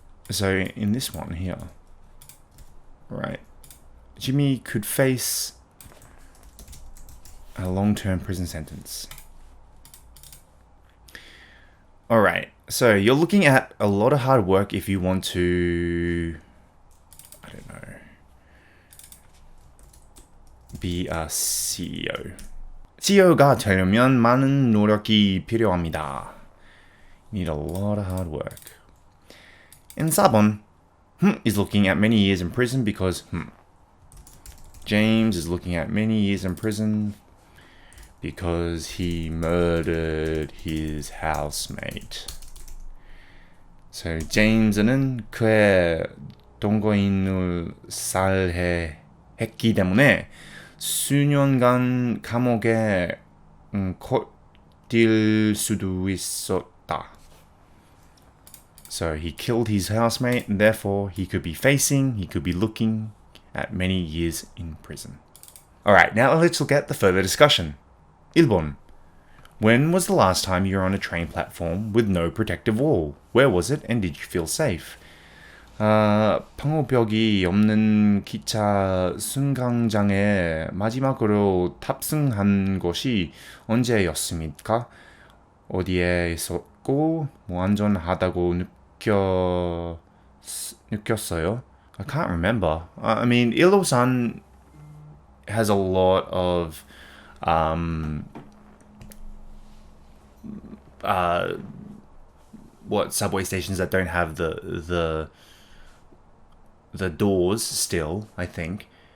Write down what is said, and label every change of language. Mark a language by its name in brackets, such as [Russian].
[English] So in this one here, right, Jimmy could face a long-term prison sentence. Alright, so you're looking at a lot of hard work if you want to, I don't know, be a CEO. [Korean] CEO가 되려면 많은 노력이 필요합니다. [English] You need a lot of hard work. And 4번, is looking at many years in prison because, James is looking at many years in prison because he murdered his housemate. [Korean] So James는 그의 동거인을 살해했기 때문에 수년간 감옥에 걷힐 수도 있었다. [English] So he killed his housemate and therefore he could be looking at many years in prison. Alright, now let's look at the further discussion. [Korean] 1번. [English] When was the last time you were on a train platform with no protective wall? Where was it and did you feel safe? [Korean] 방호벽이 없는 기차 승강장에 마지막으로 탑승한 것이 언제였습니까? 어디에 있었고 안전하다고 느꼈어요? [English] I can't remember. I mean, Ilocos has a lot of subway stations that don't have the doors still, I think.